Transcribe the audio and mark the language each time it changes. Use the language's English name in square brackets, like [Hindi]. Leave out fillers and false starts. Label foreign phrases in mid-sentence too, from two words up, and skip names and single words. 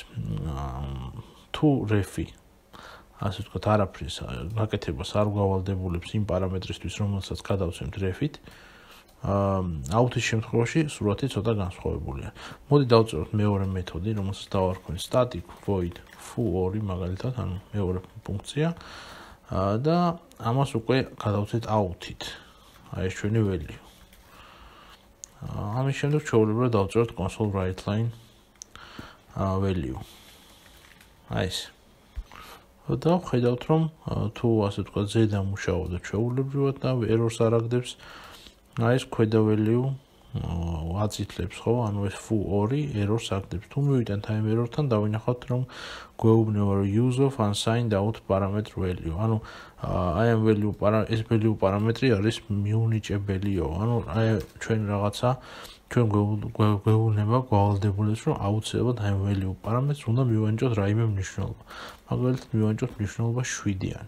[Georgian] თუ ref-ი, ასე ვთქვათ, არაფრის გაკეთებას არ გავალდებულებს იმ პარამეტრისთვის, რომელსაც გადავცემთ ref-ით, out-ის შემთხვევაში სურათი ცოტა განსხვავებულია. მოდი დავწეროთ მეორე მეთოდი, რომელსაც დავარქვენ [English] static void foo2 [Georgian] მაგალითად, ანუ მეორე ფუნქცია და ამას უკვე გადავცეთ out-ით. აი ეს ჩვენი value. ამის შემდეგ ჩვეულებრივად დავწეროთ [English] console write-line value. [Georgian] აი ეს. და ვხედავთ რომ თუ ასე ვთქვათ ზედა მუშაობდა ჩვეულებრივად და errors არ აგდებს, აი ეს ქვედა value აწითლებს, ხო? ანუ ეს foo2 error-ს აგდებს. თუ მივიდეთ [English] time error-თან, [Georgian] დავინახავთ, რომ გვეუბნება, რომ [English] use of unsigned out parameter value. [Georgian] ანუ აი ამ ეს value პარამეტრი არის მიუნიჭებელიო. ანუ აი ჩვენ რაღაცა ჩვენ გვეუბნება გვალდებულებს, რომ აუცილებლად აი value პარამეტრს უნდა მივანიჭოთ რაიმე მნიშვნელობა. მაგალითად, მივანიჭოთ მნიშვნელობა 7-იანი.